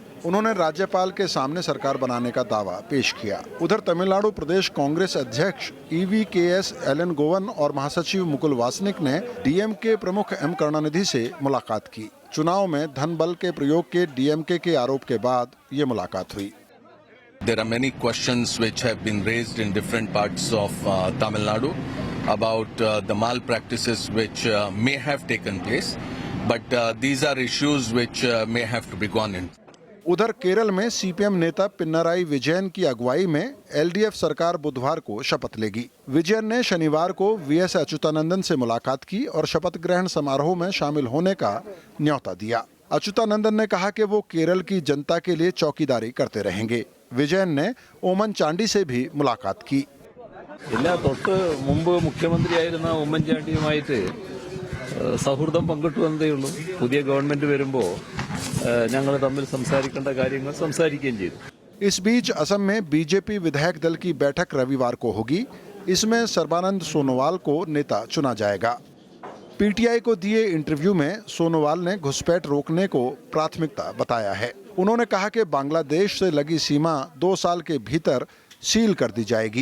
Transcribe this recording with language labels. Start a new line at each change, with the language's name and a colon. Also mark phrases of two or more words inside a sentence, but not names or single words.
Hindi: उन्होंने राज्यपाल के सामने सरकार बनाने का दावा पेश किया। उधर तमिलनाडु प्रदेश कांग्रेस अध्यक्ष EVKS एलन और महासचिव मुकुल वासनिक ने डीएमके प्रमुख एम करुणानिधि से मुलाकात की। चुनाव में धन बल के प्रयोग के डीएमके के आरोप के बाद ये मुलाकात हुई।
English: There are many questions which have been raised in different parts of Tamil Nadu about the malpractices which may have taken place, but these are issues which may have to be gone in.
Hindi: उधर केरल में सीपीएम नेता पिनराई विजयन की अगुवाई में एलडीएफ सरकार बुधवार को शपथ लेगी। विजयन ने शनिवार को वीएस अच्युतानंदन से मुलाकात की और शपथ ग्रहण समारोह में शामिल होने का न्योता दिया। अच्युतानंदन ने कहा कि वो केरल की जनता के लिए चौकीदारी करते रहेंगे। विजयन ने ओमन चांडी से भी मुलाकात की।
Malayalam: തൊട്ട് മുമ്പ് മുഖ്യമന്ത്രിയായിരുന്ന ഉമ്മൻചാണ്ടിയുമായിട്ട് സൗഹൃദം പങ്കിട്ടു വന്നതേ ഉള്ളൂ. പുതിയ ഗവൺമെന്റ് വരുമ്പോൾ ഞങ്ങൾ തമ്മിൽ സംസാരിക്കേണ്ട കാര്യങ്ങൾ സംസാരിക്കുകയും ചെയ്തു.
Hindi: इस बीच असम में बीजेपी विधायक दल की बैठक रविवार को होगी। इसमें सर्बानंद सोनोवाल को नेता चुना जाएगा। पीटीआई को दिए इंटरव्यू में सोनोवाल ने घुसपैठ रोकने को प्राथमिकता बताया है। उन्होंने कहा कि बांग्लादेश से लगी सीमा 2 साल के भीतर सील कर दी जाएगी।